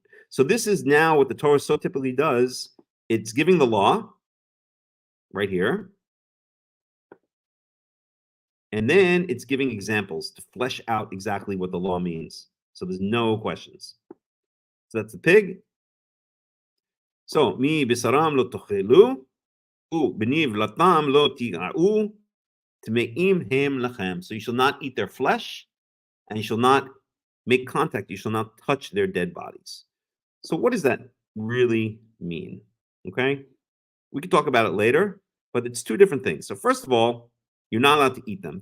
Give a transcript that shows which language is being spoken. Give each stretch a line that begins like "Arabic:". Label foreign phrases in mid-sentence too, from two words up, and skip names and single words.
English: So this is now what the Torah so typically does. It's giving the law right here. And then it's giving examples to flesh out exactly what the law means. So there's no questions. So that's the pig.
Hebrew: So מִבְּשָׂרָם לֹא תֹאכֵלוּ, וּבְנִבְלָתָם לֹא תִגָּעוּ, טְמֵאִים הֵם לָכֶם.
English: So you shall not eat their flesh, and you shall not make contact. You shall not touch their dead bodies. So what does that really mean? Okay, we can talk about it later, but it's two different things. So first of all, you're not allowed to eat them.